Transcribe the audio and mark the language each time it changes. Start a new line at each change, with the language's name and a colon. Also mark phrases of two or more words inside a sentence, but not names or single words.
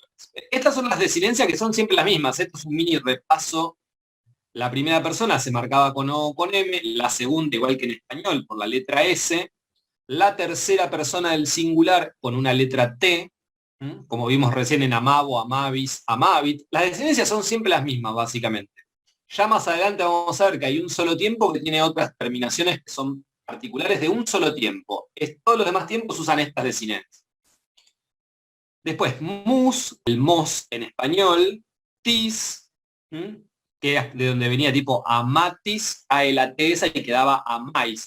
Spanish: Estas son las desinencias que son siempre las mismas. Esto es un mini repaso. La primera persona se marcaba con O o con M, la segunda igual que en español por la letra S, la tercera persona del singular con una letra T, como vimos recién en
Latin: amabo, amavis, amavit.
Spanish: Las desinencias son siempre las mismas, básicamente. Ya más adelante vamos a ver que hay un solo tiempo que tiene otras terminaciones que son particulares de un solo tiempo. Todos los demás tiempos usan estas desinencias. Después, mus, el mos en español, tis, que es de donde venía tipo amatis, a el esa y quedaba amais.